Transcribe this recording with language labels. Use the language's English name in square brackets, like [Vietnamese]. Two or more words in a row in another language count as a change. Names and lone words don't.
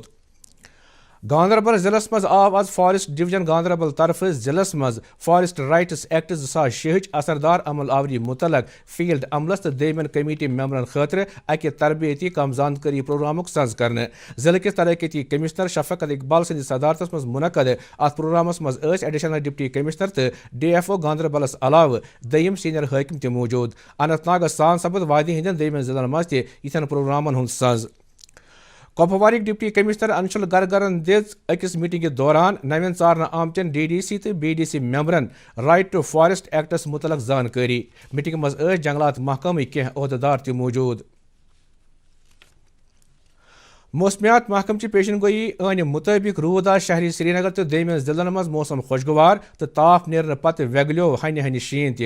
[Kashmiri] گاندربل ضلع مز آو آز فارسٹ ڈویژن گاندربل طرفہٕ ضلعس مز فارسٹ رائٹس ایکٹ 2006 اثردار عمل آوری متعلق فیلڈ عملس تو دیمین کمیٹی ممبرن خاطر اکہ تربیتی کم زانکاری پروگرامک سنز کرنے. ضلع کس ترقیاتی کمشنر شفقت اقبال سند صدارتس مز منعقد ات پروگرامس مز [English] Additional Deputy Commissioner [Kashmiri] تو ڈی ایف او گاندربلس علاوہ دیم سینئر حاکم تہ موجود. اننت ناگس سان سپد وادی ہندین دیمین ضلعن مز تہ یتھن پروگرامن ہند سنز. کپوارک [English] Deputy Commissioner [Kashmiri] انشل گرگرن دِژ أکِس میٹنگہِ دوران نوین ژارنہٕ آمتین ڈی ڈی سی تو بی ڈی سی ممبرن رائٹ ٹو فارسٹ ایکٹس متعلق زانکاری. میٹنگ مز جنگلات محکمٕکۍ کینٛہہ عہدٕدار تہِ موجود. موسمیات محکم چہِ پیشن گوئی عٲنہِ مطٲبق روٗد آز شہری سری نگر تہٕ دیمین ضلعن منٛز موسم خۄشگوار تہٕ تاپھ نیرنہٕ پتہٕ ویگلیو ہنہِ شیٖن تہِ.